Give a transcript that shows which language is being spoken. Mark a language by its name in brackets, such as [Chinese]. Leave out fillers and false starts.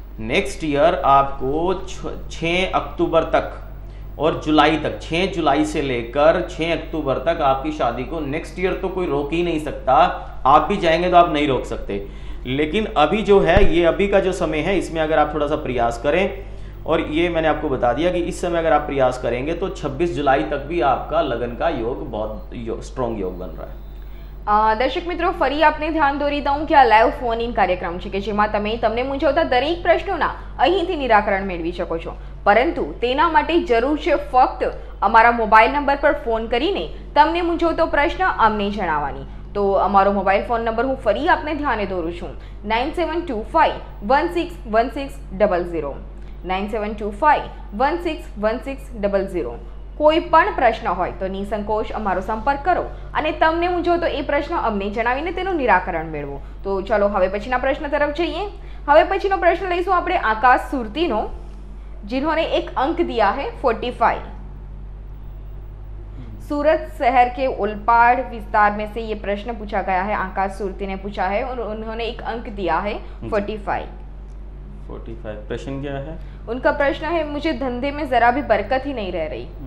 [Hindi] Next year आपको 6 अक्टूबर तक और जुलाई तक, 6 जुलाई से लेकर 6 अक्टूबर तक आपकी शादी को नेक्स्ट ईयर तो कोई रोक ही नहीं सकता। आप भी चाहेंगे तो आप नहीं रोक सकते, लेकिन अभी जो है ये अभी का जो समय है इसमें अगर आप थोड़ा सा प्रयास करें, और ये मैंने आपको बता दिया कि इस समय अगर आप प्रयास करेंगे तो 26 जुलाई तक भी आपका लगन का योग बहुत स्ट्रॉन्ग योग बन रहा है। [Gujarati] દર્શક મિત્રો, ફરી આપને ધ્યાન દોરી દઉં કે આ લાઈવ ફોન ઇન કાર્યક્રમ છે કે જેમાં તમને મૂંઝવતા દરેક પ્રશ્નોના અહીંથી નિરાકરણ મેળવી શકો છો, પરંતુ તેના માટે જરૂર છે ફક્ત અમારા મોબાઈલ નંબર પર ફોન કરીને તમને મૂંઝવતો પ્રશ્ન અમને જણાવવાની। તો અમારો મોબાઈલ ફોન નંબર હું ફરી આપને ધ્યાને દોરું છું 9725161600 9725161600। કોઈ પણ પ્રશ્ન હોય તો નિસંકોચ અમારો સંપર્ક કરો અને તમને મૂંઝવતો એ પ્રશ્ન અમને જણાવીને તેનું નિરાકરણ મેળવો। તો ચલો હવે પછીના પ્રશ્ન તરફ જઈએ। હવે પછીનો પ્રશ્ન લઈશું આપણે આકાશ સુરતીનો, [Hindi] जिन्होंने एक अंक दिया है 45। सूरत शहर के उलपाड़ विस्तार में से ये प्रश्न पूछा गया है, आकाश सुरती ने पूछा है और उन्होंने एक अंक दिया है 45। प्रश्न क्या है उनका? प्रश्न है मुझे धंधे में जरा भी बरकत ही नहीं रह रही।